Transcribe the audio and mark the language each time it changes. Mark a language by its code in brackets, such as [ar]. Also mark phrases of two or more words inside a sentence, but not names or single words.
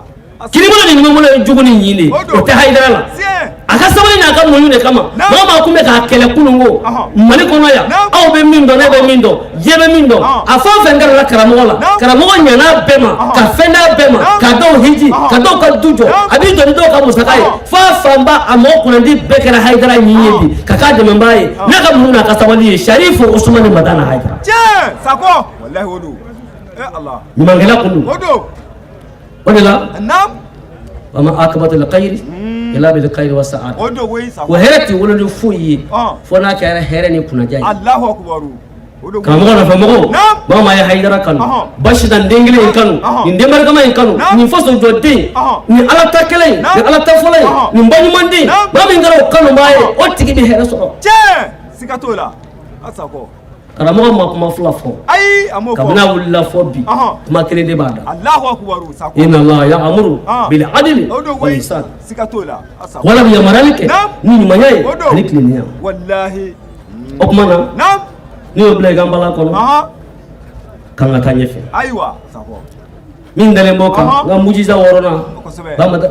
[bm] kinibolo ni numanbolo ye jugu ni ɲin de o tɛ Hayidara la a ka sabali n'a ka muɲu de kama maa maa kun bɛ k'a kɛlɛ kunun ko Mali kɔnɔ yan aw bɛ min dɔn ne bɛ min dɔn diɲɛ bɛ min dɔn a fɛn o fɛn kɛra karamɔgɔ la karamɔgɔ ɲana bɛɛ ma ka fɛn d'a bɛɛ ma ka dɔw hiji ka dɔw ka du jɔ a b'i jɔ ni dɔw ka musaka ye f'a fanba a mɔgɔ kunnandi bɛɛ kɛra Hayidara ɲin ye bi ka k'a dɛmɛbaa ye n'a ka muɲu n'a ka sabali ye Sharifu Usumani Madana Hayidara tiɲɛ sakɔ wallahi o don Allah ɲumankɛla kun don o don o de la naam [ar] وما عاقبة الخير إلا بالخير والسعد [bm] o don koyi sakɔ wa hɛrɛ tɛ wolo ni foyi ye fo n'a kɛra hɛrɛ ni kunnaja ye [ar] الله أكبر [bm] o don karamɔgɔ nafɛmɔgɔw maa maa ye Hayidara kanu Basidan den kelen in kanu nin den barikama in kanu nin faso jɔ den nin ala ta kelen nin ala ta fɔlɔ ye nin baɲuman den maa min kɛra o kanubaa ye o tigi bɛ hɛrɛ sɔrɔ tiɲɛ siga t'o la a sakɔ karamɔgɔ ma kuma fila fɔ ayi a m'o fɔ kabini a wulila fɔ bi kuma kelen de b'a da [ar] الله أكبر [bm] sakɔ [ar] إن الله يأمر بالعدل [bm] o don [ar] wal [bm] koyi [ar] ihsan [bm] siga t'o la a sakɔ wala bɛ yamaruyali kɛ ni ɲumanya ye ani tilennenya wallahi o kuma na naam n'i y'o bila i ka nbala kɔnɔ kan ka taa ɲɛfɛ ayiwa sakɔ min dalen b'o kan n ka mujiza wɔɔrɔnan kosɛbɛ